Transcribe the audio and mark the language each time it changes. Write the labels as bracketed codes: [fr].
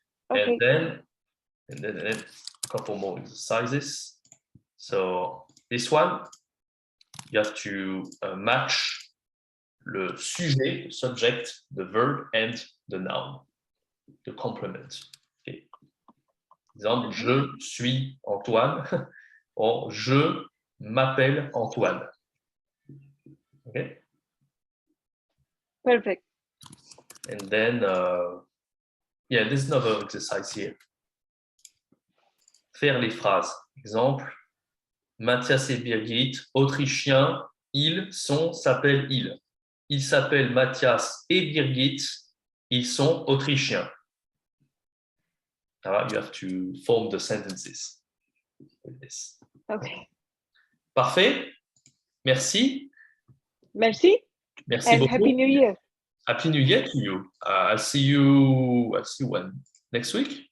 [en] Okay. And then a couple more exercises. So this one, you have to match [fr] le sujet, [en] the subject, the verb, and the noun, the complement. Okay. [fr] Exemple, je suis Antoine, or je m'appelle Antoine. [en] Okay? Perfect. And then, yeah, there's another exercise here. [fr] Faire les phrases. Exemple, Mathias et Birgit, autrichiens, ils sont, s'appellent ils. Ils s'appellent Mathias et Birgit, ils sont autrichiens. [en] You have to form the sentences with this. Okay. [fr] Parfait. Merci. Merci. Merci [en] And [fr] beaucoup. [en] Happy New Year. Happy New Year to you. I'll see you when? Next week?